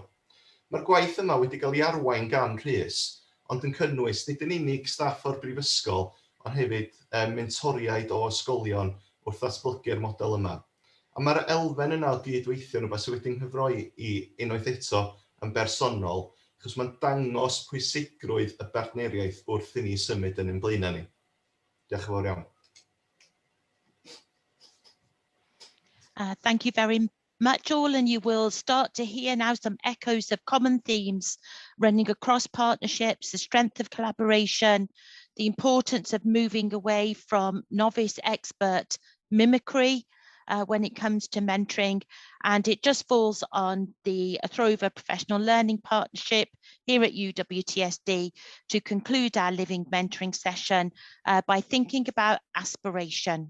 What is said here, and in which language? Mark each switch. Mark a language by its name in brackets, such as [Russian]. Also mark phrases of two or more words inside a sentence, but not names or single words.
[Welsh] Mae'r gwaith yma wedi cael ei arwain gan Rhys, ond yn cynnwys nid yn unig staff o'r brifysgol, ond hefyd mentoriaid o ysgolion wrth ddatblygu'r model yma. A mae'r elfen yna o gydweithio yn rhywbeth sydd wedi'n nghyfroi i unwaith eto yn bersonol, achos mae'n dangos pwysigrwydd y partneriaeth wrth i ni symud yn ein blaenau ni. Diolch yn fawr iawn. [English] Thank you very much all, and you will start to hear now some echoes of common themes running across partnerships, the strength of collaboration, the importance of moving away from novice expert mimicry when it comes to mentoring, and it just falls on the Athrofa Professional Learning Partnership here at UWTSD to conclude our living mentoring session by thinking about aspiration.